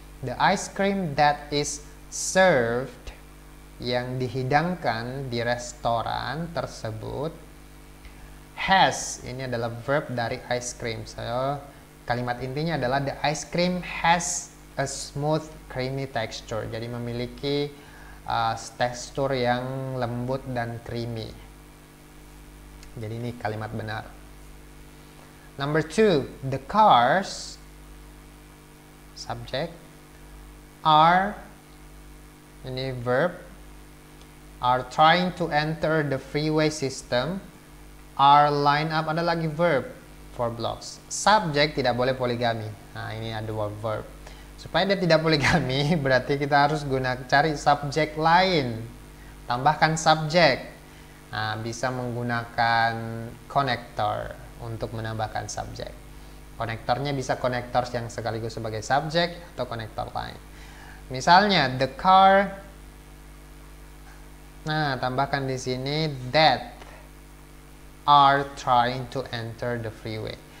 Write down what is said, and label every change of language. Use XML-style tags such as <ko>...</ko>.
<en>The ice cream that is served,</en> <id>yang dihidangkan di restoran tersebut,</id> <en>has,</en> <id>ini adalah verb dari</id> <en>ice cream. So,</en> <id>kalimat intinya adalah</id> <en>the ice cream has a smooth creamy texture.</en> <id>Jadi memiliki tekstur yang lembut dan creamy. Jadi ini kalimat benar.</id> <en>Number 2, the cars, subject, are, ini verb, are trying to enter the freeway system, are lined up,</en> <id>ada lagi verb,</id> <en>4 blocks.</en> <id>Subject tidak boleh poligami. Nah, ini ada 2 verb. Supaya dia tidak poligami, berarti kita harus cari subjek lain. Tambahkan subjek. Nah, bisa menggunakan konektor untuk menambahkan subjek. Konektornya bisa konektor yang sekaligus sebagai subjek atau konektor lain. Misalnya,</id> <en>the car.</en> <id>Nah, tambahkan di sini</id> <en>that are trying to enter the freeway.</en>